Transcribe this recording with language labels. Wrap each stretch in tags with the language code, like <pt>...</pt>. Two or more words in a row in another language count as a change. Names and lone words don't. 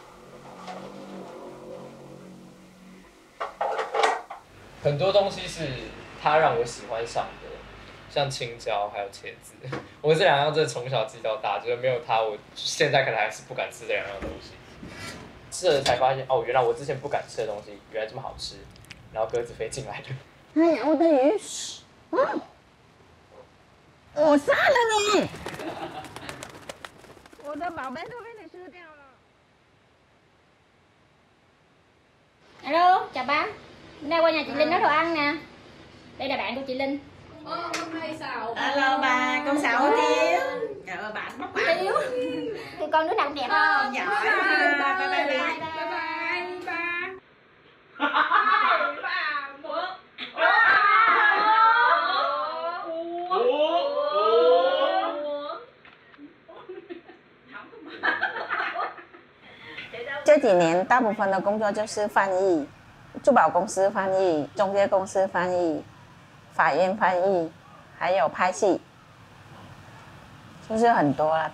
<zh>很多东西是他让我喜欢上的，像青椒还有茄子，我这2样真的从小记到大，就是没有它，我现在可能还是不敢吃这2样东西。吃了才发现，哦，原来我之前不敢吃的东西，原来这么好吃，然后鸽子飞进来的。哎呀，我的鱼！我杀了你！我的宝贝都被你吃掉了。</zh> <vi>Alo, chào bác. Hôm nay qua nhà chị Linh nấu đồ ăn nè. Đây là bạn của chị Linh. Hôm nay xào. Alo bà, con xào hủ tiếu. Trời ơi, bạn bắt bạn. Thì con đứa nào cũng đẹp không? Giỏi quá.</vi> <en>Bye bye bye. Bye bye</en> <vi>ba.</vi> <zh>这几年大部分的工作就是翻译，珠宝公司翻译、中介公司翻译、法院翻译，还有拍戏，就是很多了。</zh>